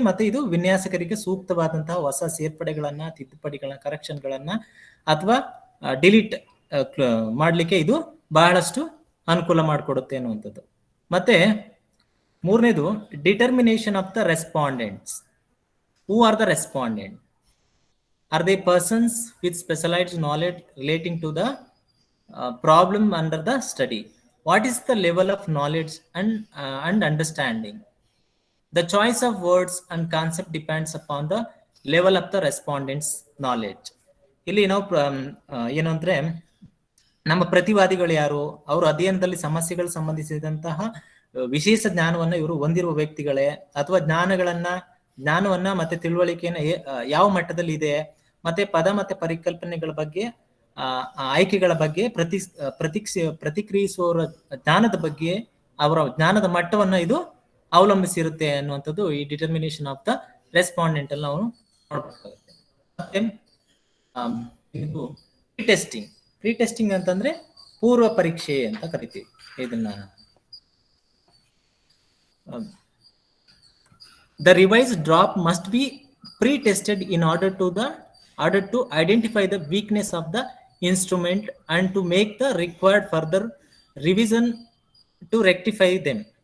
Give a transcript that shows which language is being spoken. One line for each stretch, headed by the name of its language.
Kannada: ಮತ್ತೆ ಇದು ವಿನ್ಯಾಸಕರಿಗೆ ಸೂಕ್ತವಾದಂತಹ ಹೊಸ ಸೇರ್ಪಡೆಗಳನ್ನ, ತಿದ್ದುಪಡಿಗಳನ್ನ, ಕರೆಕ್ಷನ್ಗಳನ್ನ ಅಥವಾ ಡಿಲೀಟ್ ಮಾಡ್ಲಿಕ್ಕೆ ಇದು ಬಹಳಷ್ಟು ಅನುಕೂಲ ಮಾಡಿಕೊಡುತ್ತೆ ಅನ್ನುವಂಥದ್ದು. ಮತ್ತೆ ಮೂರನೇದು
English: Determination of the respondents. Who are the respondent? Are they persons with specialized knowledge relating to the problem under the study? What is the level of knowledge and understanding? The choice of words and concept depends upon the level of the respondent's knowledge.
Kannada: ಇಲ್ಲಿ ನಾವು ಏನು ಅಂದ್ರೆ ನಮ್ಮ ಪ್ರತಿವಾದಿಗಳು ಯಾರು, ಅವರು ಅಧ್ಯಯನದಲ್ಲಿ ಸಮಸ್ಯೆಗಳು ಸಂಬಂಧಿಸಿದಂತಹ ವಿಶೇಷ ಜ್ಞಾನವನ್ನ ಇವರು ಹೊಂದಿರುವ ವ್ಯಕ್ತಿಗಳೇ, ಅಥವಾ ಜ್ಞಾನವನ್ನ ಮತ್ತೆ ತಿಳುವಳಿಕೆಯನ್ನ ಯಾವ ಮಟ್ಟದಲ್ಲಿ ಇದೆ, ಮತ್ತೆ ಪದ ಮತ್ತೆ ಪರಿಕಲ್ಪನೆಗಳ ಬಗ್ಗೆ ಆಯ್ಕೆಗಳ ಬಗ್ಗೆ ಪ್ರತಿಕ್ರಿಯಿಸುವವರ ಜ್ಞಾನದ ಬಗ್ಗೆ ಅವರ ಜ್ಞಾನದ ಮಟ್ಟವನ್ನ ಇದು ಅವಲಂಬಿಸಿರುತ್ತೆ ಅನ್ನುವಂಥದ್ದು ಈ ಡಿಟರ್ಮಿನೇಷನ್ ಆಫ್ ದ ರೆಸ್ಪಾಂಡೆಂಟ್ ಅಲ್ಲಿ ನಾವು ನೋಡ್ಬೇಕಾಗುತ್ತೆ. ಮತ್ತೆ ಇದು ಪ್ರೀ ಟೆಸ್ಟಿಂಗ್ ಅಂತಂದ್ರೆ ಪೂರ್ವ ಪರೀಕ್ಷೆ ಅಂತ ಕರಿತೀವಿ ಇದನ್ನ.
English: The revised drop must be pre-tested in order to identify the weakness of the instrument and to make the required further revision to rectify them.